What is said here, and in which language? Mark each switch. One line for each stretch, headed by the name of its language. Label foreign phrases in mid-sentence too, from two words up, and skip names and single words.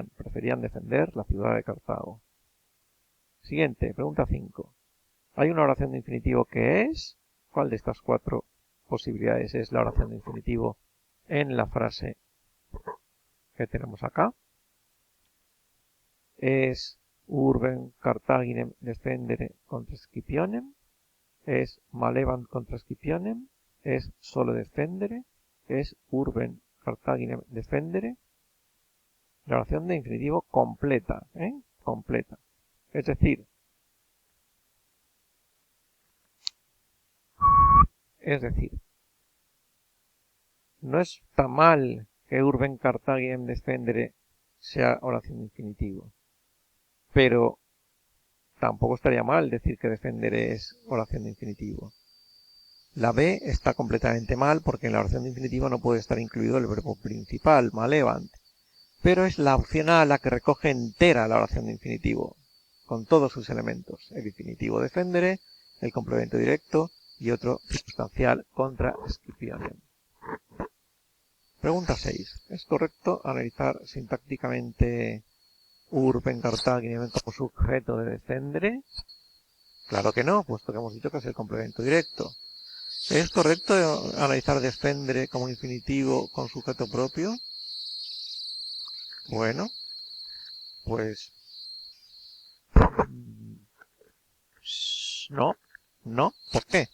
Spanish: Preferían defender la ciudad de Cartago. Siguiente, pregunta 5. Hay una oración de infinitivo que es... ¿Cuál de estas 4 posibilidades es la oración de infinitivo en la frase que tenemos acá?
Latin: ¿Es urbem Carthaginem defendere contra Scipionem? ¿Es malevant contra Scipionem?
Spanish: ¿Es solo defendere?
Latin: ¿Es urbem Carthaginem defendere?
Spanish: La oración de infinitivo completa, completa. Es decir, no está mal que
Latin: urbem Carthaginem defendere
Spanish: sea oración de infinitivo, pero tampoco estaría mal decir que defendere es oración de infinitivo. La B está completamente mal porque en la oración de infinitivo no puede estar incluido el verbo principal, malevant, pero es la opción A la que recoge entera la oración de infinitivo, con todos sus elementos, el infinitivo defendere, el complemento directo y otro circunstancial
Latin: contra Scipionem.
Spanish: Pregunta 6. ¿Es correcto analizar sintácticamente
Latin: urbem Carthaginem
Spanish: como sujeto de defendere? Claro que no, puesto que hemos dicho que es el complemento directo. ¿Es correcto analizar defendere como infinitivo con sujeto propio? Bueno, pues no. ¿Por qué?